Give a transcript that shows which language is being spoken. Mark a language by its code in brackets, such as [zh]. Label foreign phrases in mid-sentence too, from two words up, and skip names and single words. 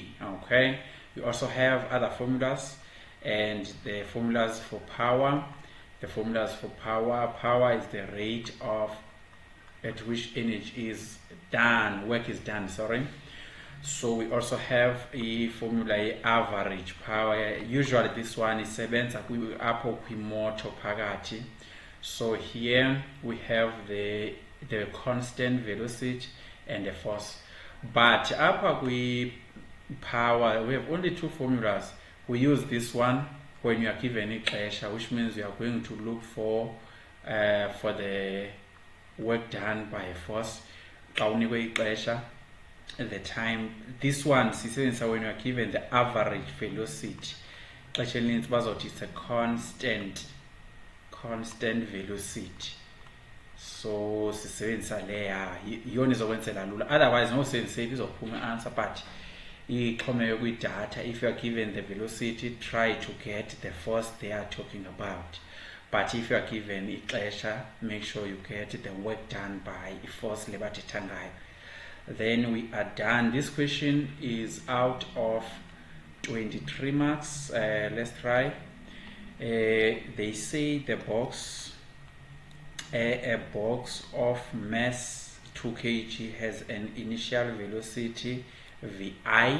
[en] Okay, we also have other formulas, and the formulas for power. The formulas for power is the rate at which energy is done, work is done, sorry. So we also have a formula, average power. Usually this one is [xh] sebenza apho kwimoto phakathi. [en] So here we have the constant velocity and the force, but [xh] apha kwi [en] power we have only two formulas. We use this one when you are given ixesha, which means you are going to look for the work done by a force [xh] xa unikwe ixesha. [en] At the time, this one sisebenzisa when you are given the average velocity. [xh] Xesha elininzi bazothi [en] it's a constant velocity. [xh] So sisebenzisa leya yona izokwenzela lula, [en] otherwise no sense [xh] izophuma answer, but ixhomeke kwi-data. [en] If you are given the velocity, try to get the force they are talking about. But if you are given ixesha, make sure you get the work done by force [xh] le bathetha ngayo. [en] Then we are done. This question is out of 23 marks. Let's try. They say the box, a box of mass 2 kg has an initial velocity vi.